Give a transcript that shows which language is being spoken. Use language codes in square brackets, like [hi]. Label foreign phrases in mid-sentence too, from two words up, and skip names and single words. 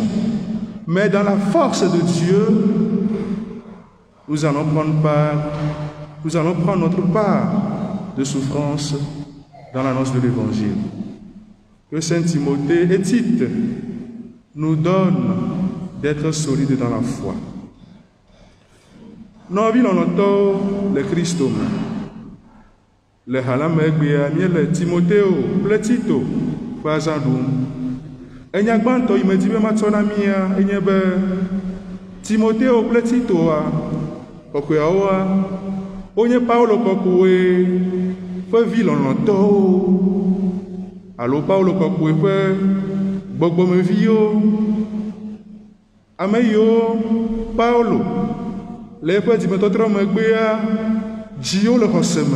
[fr] Mais dans la force de Dieu, nous allons prendre notre part de souffrance dans l'annonce de l'Évangile. Que Saint Timothée et Tite nous donnent d'être solides dans la foi. Nous vivons le Christ. [ee] Le halam egbea miele Timotheo kple Tito ƒe azã ɖum. Enya gbãtɔ yi me di be matsɔ na mia enye be Timotheo kple Titoa kɔkɔeawoa wonye Paulo kɔkɔe ƒe vi lɔlɔ̃tɔwo alo Paulo kɔkɔe ƒe gbɔgbɔmeviwo, ame yiwo Paulo le eƒe dzimetɔtrɔ megbea dziwo le xɔse me.